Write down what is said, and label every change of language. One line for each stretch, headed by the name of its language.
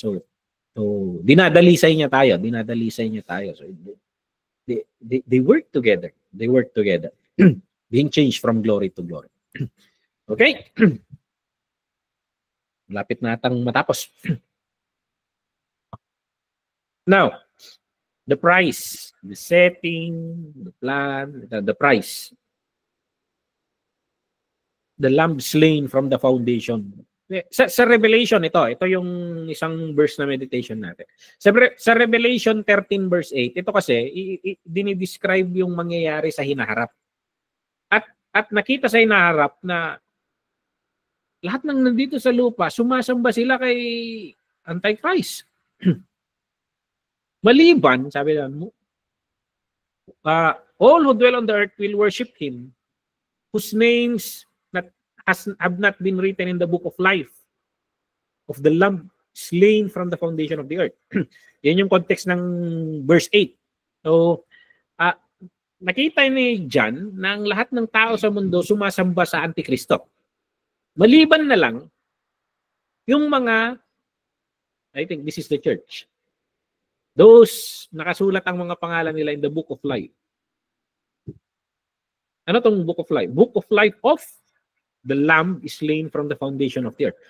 Filipino: So dinadalisay niya tayo.
English: So they work together. They work together. Being changed from glory to glory. Okay?
Filipino: Lapit na atang matapos.
English: Now, the price, the setting, the plan, the price. The lamb slain from the foundation.
Filipino: Sa Revelation, ito yung isang verse na meditation natin. Sa Revelation 13 verse 8, ito kasi, dinidescribe yung mangyayari sa hinaharap. At nakita sa hinaharap na lahat ng nandito sa lupa, sumasamba sila kay Antichrist. Maliban, sabi lang,
English: all who dwell on the earth will worship Him, whose names have not been written in the book of life of the Lamb slain from the foundation of the earth.
Filipino: Yan yung context ng verse 8. So, nakita ni John na ang lahat ng tao sa mundo sumasamba sa Antikristo. Maliban na lang yung mga,
English: I think this is the church. Those
Filipino: nakasulat ang mga pangalan nila
English: in the book of life.
Filipino: Ano tong
English: book of life? Book of life of the Lamb is slain from the foundation of the earth.